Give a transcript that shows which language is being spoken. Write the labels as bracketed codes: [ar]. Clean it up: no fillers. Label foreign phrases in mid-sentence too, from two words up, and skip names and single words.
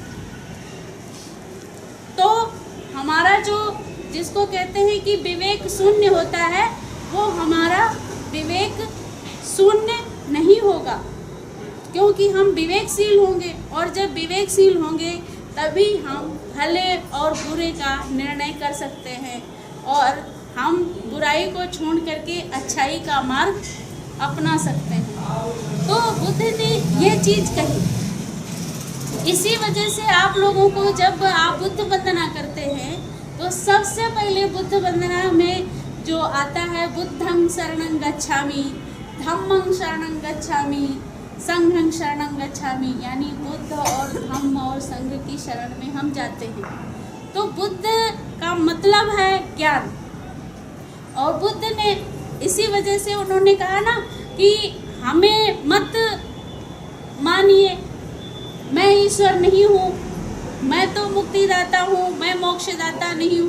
[hi] तो हमारा जो जिसको कहते हैं कि विवेक शून्य होता है, वो हमारा विवेक शून्य नहीं होगा, क्योंकि हम विवेकशील होंगे, और जब विवेकशील होंगे तभी हम भले और बुरे का निर्णय कर सकते हैं, और हम बुराई को छोड़ करके अच्छाई का मार्ग अपना सकते हैं। तो बुद्ध ने ये चीज़ कही। इसी वजह से आप लोगों को जब आप बुद्ध वंदना करते हैं तो सबसे पहले बुद्ध वंदना में जो आता है, [pi] बुद्धं शरणं गच्छामि, धम्मं शरणं गच्छामि, संघं शरणं गच्छामि, [hi] यानी बुद्ध और धम्म और संघ की शरण में हम जाते हैं। तो बुद्ध का मतलब है ज्ञान, और बुद्ध ने इसी वजह से उन्होंने कहा ना कि हमें मत मानिए, मैं ईश्वर नहीं हूँ, मैं तो मुक्तिदाता हूँ, मैं मोक्षदाता नहीं हूँ।